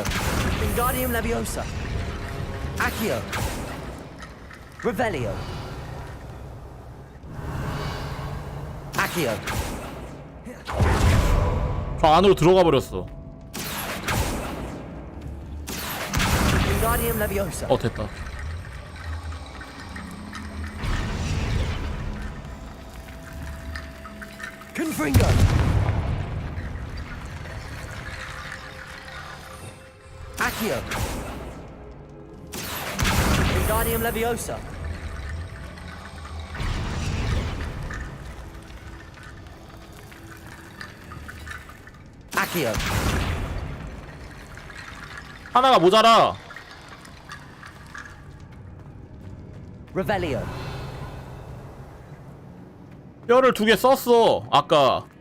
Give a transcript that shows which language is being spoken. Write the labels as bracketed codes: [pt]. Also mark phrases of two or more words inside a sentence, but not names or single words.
[ko] Wingardium Leviosa. Accio. Revelio. Accio. 저 안으로 들어가 버렸어. Wingardium Leviosa. 됐다. Confringo. Accio. Wingardium Leviosa. Accio. 하나가 모자라. Revelio. 뼈를 2개 썼어 아까.